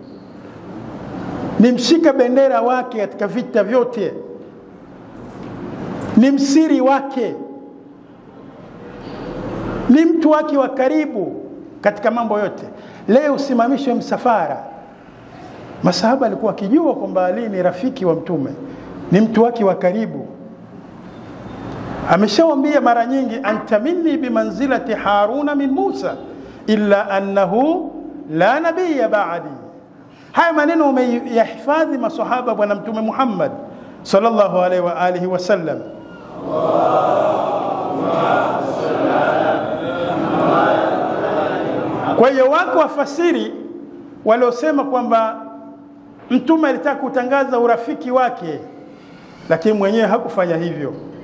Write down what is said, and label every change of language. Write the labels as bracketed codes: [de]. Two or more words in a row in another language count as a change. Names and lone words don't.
[sw] Ni mshika bendera wake katika vita vyote, ni msiri wake, ni mtu wake wa karibu katika mambo yote. Leo usimamishwe msafara. Masahaba alikuwa akijua kwamba Ali ni rafiki wa Mtume, ni mtu wake wa karibu. Ameshawaambia mara nyingi, [ar] أنت مني بمنزلة هارون من موسى إلا أنه لا نبي بعدي. [sw] Haya maneno umeyahifadhi maswahaba Bwana Mtume Muhammad [ar] صلى الله عليه وآله وسلم. [sw] Kwa hiyo wako wafasiri waliosema kwamba mtume alitaka kutangaza urafiki wake, lakini mwenyewe hakufanya hivyo.